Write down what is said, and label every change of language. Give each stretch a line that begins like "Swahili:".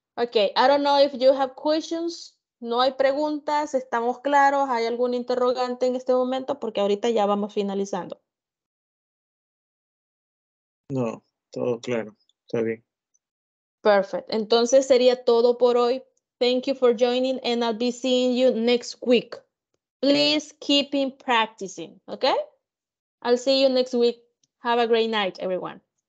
English: Okay, I don't know if you have questions.
Spanish: No hay preguntas, estamos claros. ¿Hay algún interrogante en este momento? Porque ahorita ya vamos finalizando. No, todo claro. Está bien.
English: Perfect.
Spanish: Entonces sería todo por hoy.
English: Thank you for joining and I'll be seeing you next week. Please keep in practicing, okay? I'll see you next week. Have a great night, everyone.